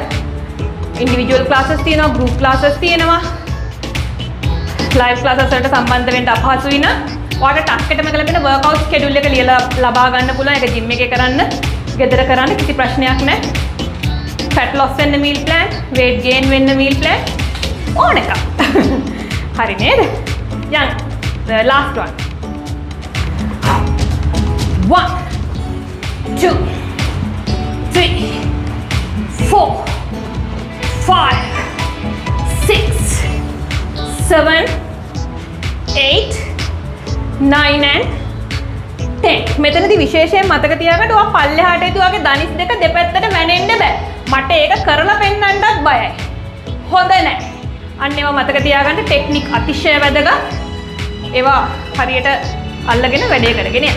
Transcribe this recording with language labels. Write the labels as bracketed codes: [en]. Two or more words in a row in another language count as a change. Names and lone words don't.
[en] individual classes [si] තියෙනවා, [en] group classes [si] තියෙනවා. [en] live classes [si] වලට සම්බන්ධ වෙන්න අපහසුයි නම් ඔයාලට ටක්කටම ලැබෙන [en] workout schedule [si] එක ලියලා ලබා ගන්න පුළුවන්. ඒක ජිම් එකේ කරන්න, ගෙදර කරන්න කිසි ප්‍රශ්නයක් නැහැ. [en] fat loss [si] වෙන්න [en] meal plan, weight gain [si] වෙන්න [en] meal plan [si] ඕන එකක්. හරි නේද? යන්න. [en] The last one. [si] 1 2 3 4 5 6 7 8 9 and 10 මෙතනදී විශේෂයෙන් මතක තියාගන්න ඔයා පල්ලෙහාට ඉදි ඔයාගේ දනිස් දෙක දෙපැත්තට මැනෙන්න බෑ. මට ඒක කරලා පෙන්නන්නත් බයයි. හොඳ නැහැ. අන්න ඒවා මතක තියාගන්න ටෙක්නික් අතිශය වැදගත්. ඒවා හරියට අල්ලගෙන වැඩේ කරගෙන යන්න.